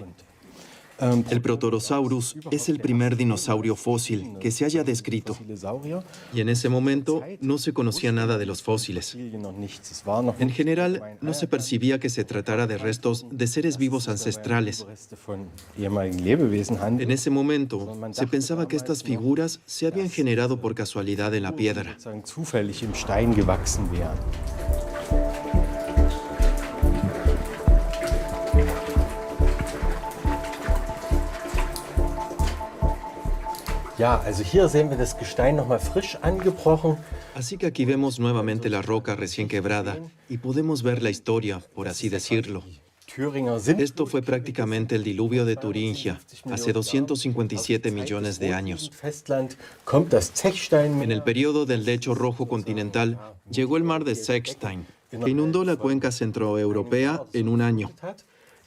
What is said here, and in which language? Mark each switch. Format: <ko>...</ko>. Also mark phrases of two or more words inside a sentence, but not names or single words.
<es>El Protorosaurus es el primer dinosaurio fósil que se haya descrito, y en ese momento no se conocía nada de los fósiles. En general, no se percibía que se tratara de restos de seres vivos ancestrales. En ese momento, se pensaba que estas figuras se habían generado por casualidad en la piedra.</es> <de>Ja, also hier sehen wir das Gestein nochmal frisch angebrochen.</de> <es>Así que aquí vemos nuevamente la roca recién quebrada y podemos ver la historia, por así decirlo. Esto fue prácticamente el diluvio de Turingia, hace 257 millones de años. En el periodo del lecho rojo continental, llegó el mar de Zechstein, que inundó la cuenca centroeuropea en un año.</es>